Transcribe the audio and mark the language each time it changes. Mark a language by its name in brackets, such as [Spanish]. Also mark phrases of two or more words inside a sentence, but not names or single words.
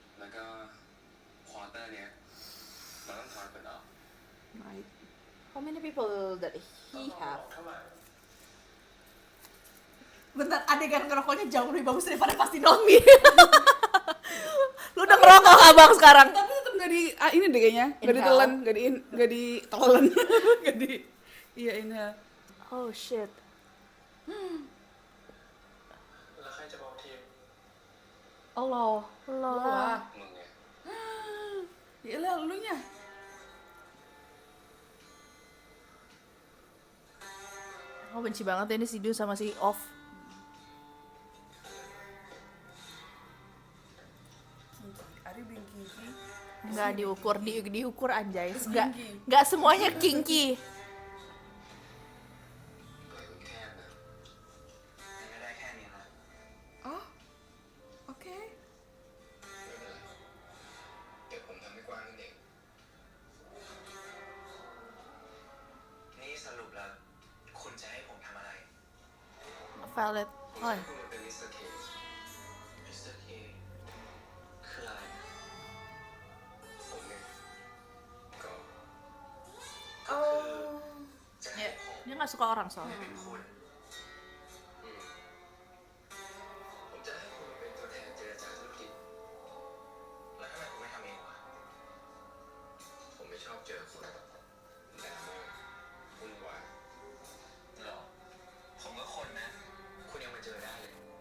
[Thai] แล้วก็ควอเตอร์เนี้ยเราต้องถอนคนออก [English] Right. How many people that he have? [Thai] เท่าไหร่ [Indonesian] Bentar, adegan ngerokoknya jauh lebih bagus daripada pasti Nomi. Lu udah ngerokok abang sekarang? Tapi tetap nggak di ini deh kayaknya, nggak [English] Inhale. [Indonesian] ditelan, nggak ditelan, nggak di iya inhale. [English] Oh shit. [Thai] แล้วใครจะบอกทีม [Indonesian] Allah. Wah, [Thai] มึงไง [Indonesian] ya lah lu nya. Aku benci banget ya ini si Du sama si Off. [English] Ari being kinky. [Indonesian] Nggak diukur anjay. [English] It's [Indonesian] Nggak, [English] kinky. [Indonesian] nggak semuanya kinky. [Thai] ปล่อยมึงแคบนะมันก็ได้แค่นี้นะ [Indonesian] Oh, oke. [Thai] ไม่เป็นไรเดี๋ยวผมทำให้กว้างขึ้นเอง นี่สรุปแล้ว คุณจะให้ผมทำอะไร [English] Valid. [Thai] ผม Oh. จะให้คุณมาเป็นมิสเตอร์เค มิสเตอร์เคคืออะไร ผมเนี่ยก็ จะให้ผม [Indonesian] Dia nggak suka orang soalnya. [Thai] เป็นคุณ อืมผมจะให้คุณมาเป็นตัวแทนเจรจาธุรกิจ แล้วทำไมคุณไม่ทำเองวะ ผมไม่ชอบเจอคนดราม่าวุ่นวาย หรอ ผมก็คนนะ คุณยังมาเจอได้เลย